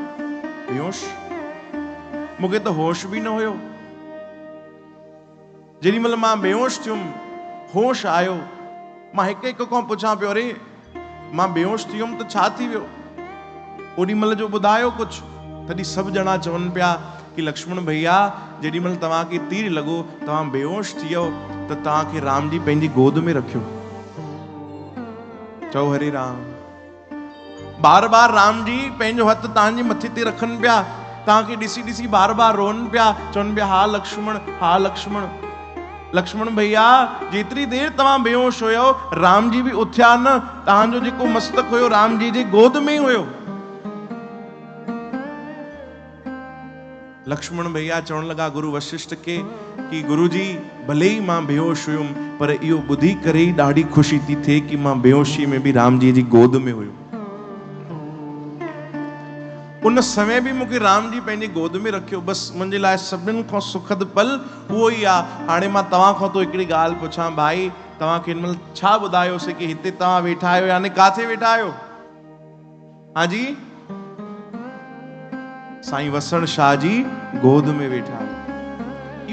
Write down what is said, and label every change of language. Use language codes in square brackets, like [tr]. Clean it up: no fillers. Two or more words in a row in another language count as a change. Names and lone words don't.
[sd] बेहोश। मूंखे त होश बि न हुयो। जेॾी महिल मां बेहोश थियुमि, होश आयो, मां हिकु हिकु खां पुछां पियो, अरे मां बेहोश थी वियुमि त छा थी वियो? ओॾी महिल जो ॿुधायो कुझु। तॾहिं सभु ॼणा चवनि पिया कि लक्ष्मण भैया जेॾी महिल तव्हांखे तीर लॻो, तव्हां बेहोश थी वियो त तव्हांखे राम जी पंहिंजी गोद में रखियो। चओ हरे राम। बार बार राम जी पंहिंजो हथ तव्हांजे मथे ते रखनि पिया, तव्हांखे ॾिसी ॾिसी बार बार रोअनि पिया, चवनि पिया, हा लक्ष्मण, हा लक्ष्मण। लक्ष्मण भैया जेतिरी देर तव्हां बेहोश हुयो, राम जी बि उथिया न, तव्हांजो जेको मस्तक हुयो राम जी जे गोद में ही हुयो। लक्ष्मण भैया चवण लगा गुरु वशिष्ठ के कि गुरु जी भले ही मां बेहोश हुयुमि, पर इहो ॿुधी करे ई ॾाढी ख़ुशी थी थिए कि मां बेहोशी में भी राम जी गोद में हुयुमि। उन समय भी मूंखे राम जी पंहिंजी गोद में रखियो। बस मुंहिंजे लाइ सभिनीनि खां सुखद पल उहो ई आहे। हाणे मां तव्हां खां तो हिकिड़ी ॻाल्हि पुछां, भाई तव्हांखे हिन महिल छा ॿुधायोसीं कि हिते तव्हां वेठा आहियो, यानी काथे वेठा आहियो? हाँ जी, साईं वसण शाह जी गोद में वेठा आहियो।